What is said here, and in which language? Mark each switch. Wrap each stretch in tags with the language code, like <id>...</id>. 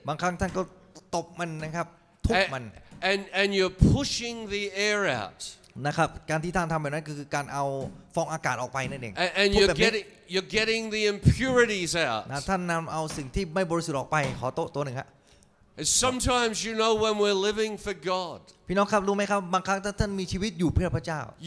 <th>บางครั้งท่านก็ตบมันนะครับทุบมัน</th> <en>And you're pushing the air out.</en> <th>นะครับการที่ท่านทำแบบนั้นคือการเอาฟองอากาศออกไปนั่นเอง</th> <en>And</en> <th>พูดแบบนี้</th> <en>you're getting the impurities out.</en> <th>นะท่านนำเอาสิ่งที่ไม่บริสุทธิ์ออกไปขอโต๊ะตัวหนึ่งครับ</th> <en>And sometimes, when we're living for God,</en> <th>พี่น้องครับรู้ไหมครับบางครั้งถ้าท่านมีชีวิตอยู่เพื่อพระเจ้า</th>